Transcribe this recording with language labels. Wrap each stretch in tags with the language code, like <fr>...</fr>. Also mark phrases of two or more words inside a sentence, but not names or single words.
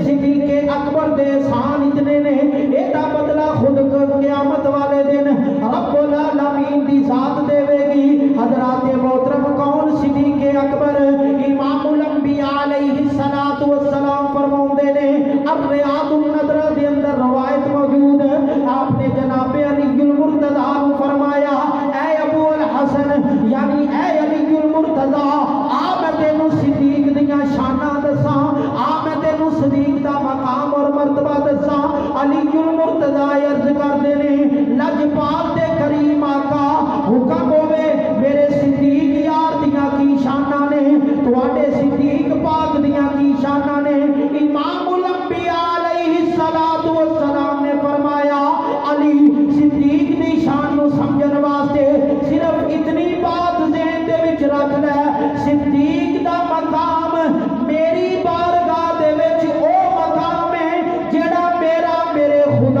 <pa>صدیق اکبر دے احسان اتنے نے اے دا بدلہ خود قیامت والے دن</pa> <ar>رب العالمین</ar> <pa>دی ذات دے گی حضرات محترم کون صدیق اکبر امام الانبیاء</pa> <ar>علیہ الصلوۃ والسلام</ar> <pa>فرماندے نے الریاض النضرہ دے اندر روایت موجود آپ نے جناب علی المرتضیٰ کو فرمایا اے ابو الحسن یعنی اے علی المرتضیٰ آ میں تینوں صدیق دیاں شاناں دساں آ میں تینوں صدیق دا مقام اور مرتبہ دساں علی المرتضیٰ عرض کردے نے لجپال تے کریم آقا حکم ہوے میرے صدیق یار دیاں کی شاناں نے تواڈے صدیق پاک دیاں کی شاناں نے امام الانبیاء</pa> <ar>علیہ الصلوۃ والسلام</ar> <pa>نے فرمایا علی صدیق دی شان نو سمجھن واسطے صرف اتنی بات ذہن دے وچ رکھ لے صدیق دا مقام میری بارگاہ دے وچ او مقام ہے جڑا میرے</pa>